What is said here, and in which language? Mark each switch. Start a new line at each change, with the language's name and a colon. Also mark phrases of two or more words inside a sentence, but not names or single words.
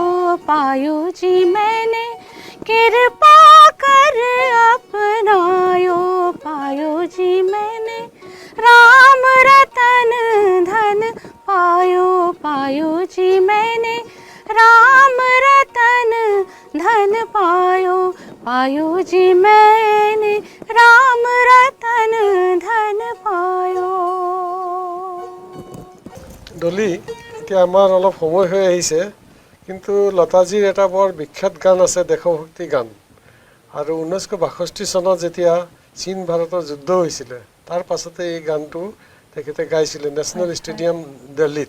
Hindi: पायो जी मैंने कृपा कर अपनायो, पायो जी मैंने राम रतन धन पायो, पायो जी मैंने राम रतन धन पायो, पायो जी मैंने राम रतन धन पायो।
Assamese: ডলি, এতিয়া আমাৰ অলপ সময় হৈ আহিছে, কিন্তু লতাজীৰ এটা বৰ বিখ্যাত গান আছে, দেশভক্তি গান। আৰু 1962 চনত যেতিয়া চীন ভাৰতৰ যুদ্ধ হৈছিলে, তাৰ পাছতে এই গানটো তেখেতে গাইছিলে নেশ্যনেল ষ্টেডিয়াম দিল্লীত।